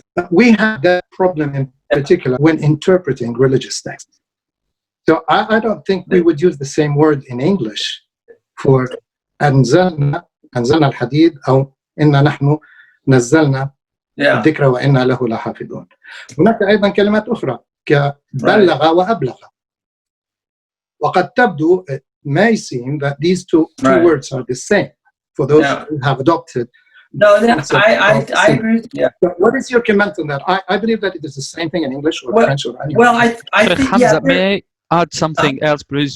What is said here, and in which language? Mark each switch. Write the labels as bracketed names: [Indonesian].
[English] We have that problem in particular when interpreting religious texts. So I don't think we would use the same word in English for [Arabic] أنزلنا الحديد أو إنا نحن نزلنا الذكر وإنا له لحافظون. هناك أيضا كلمات أخرى كبلغ وأبلغ. وقد تبدو, [English] it may seem that these two words are the same for those who have adopted. No, I agree with you. So what is your comment on that? I believe that it is the same thing in English or French or any Well, I think, Hamza, may I add something else, please?